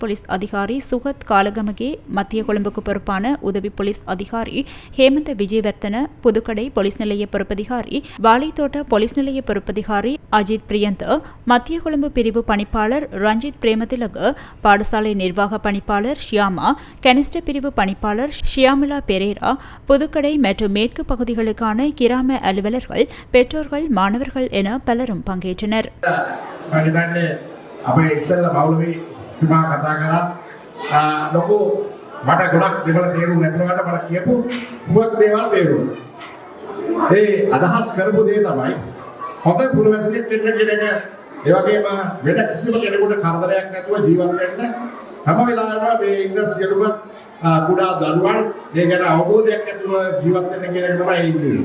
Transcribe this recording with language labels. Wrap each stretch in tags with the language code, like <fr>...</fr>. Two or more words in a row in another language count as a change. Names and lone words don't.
<ta>போலீஸ் அதிகாரி சுகத் காலகமகே, மத்திய கொழும்புக்கு பொறுப்பான உதவி போலீஸ் அதிகாரி ஹேமந்த விஜயவர்த்தன, புதுக்கடை போலீஸ் நிலைய பொறுப்பதிகாரி, வாழைத்தோட்ட போலீஸ் நிலைய பொறுப்பதிகாரி அஜித் பிரியந்த, மத்திய கொழும்பு பிரிவு பணிப்பாளர் ரஞ்சித் பிரேமதிலக, பாடசாலை நிர்வாக பணிப்பாளர் ஷியாமா, கனிஷ்ட பிரிவு பணிப்பாளர் ஷியாமிலா பெரேரா, புதுக்கடை மற்றும் மேற்கு பகுதிகளுக்கான கிராம அலுவலர்கள், பெற்றோர்கள், மாணவர்கள் என பலரும் பங்கேற்றனர்.</ta> <si>හොඳ පුරවැසියෙක් වෙන්න කියන එක ඒ වගේම වෙන කිසිම කෙනෙකුට කරදරයක් නැතුව ජීවත් වෙන්න හැම වෙලාවෙම මේ ඉන්න සියලුම කුඩා දරුවන් මේ ගැන අවබෝධයක් ඇතුව ජීවත් වෙන්න කියන එක තමයි ඉන්නේ.</si>